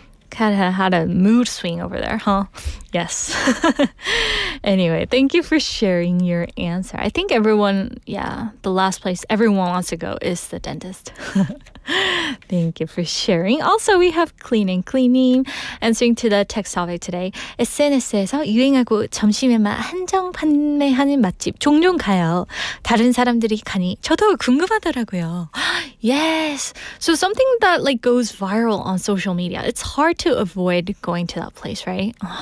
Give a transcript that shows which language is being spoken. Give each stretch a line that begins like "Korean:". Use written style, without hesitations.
English: Kind of had a mood swing over there, huh? Yes. Anyway, thank you for sharing your answer. I think everyone, the last place everyone wants to go is the dentist. Thank you for sharing. Also, we have Clean and Cleaning answering to the text topic today.
Korean: SNS에서 유행하고 점심에만 한정 판매하는 맛집 종종 가요. 다른 사람들이 가니 저도 궁금하더라고요.
English: Yes. So something that like goes viral on social media. It's hard to avoid going to that place, right?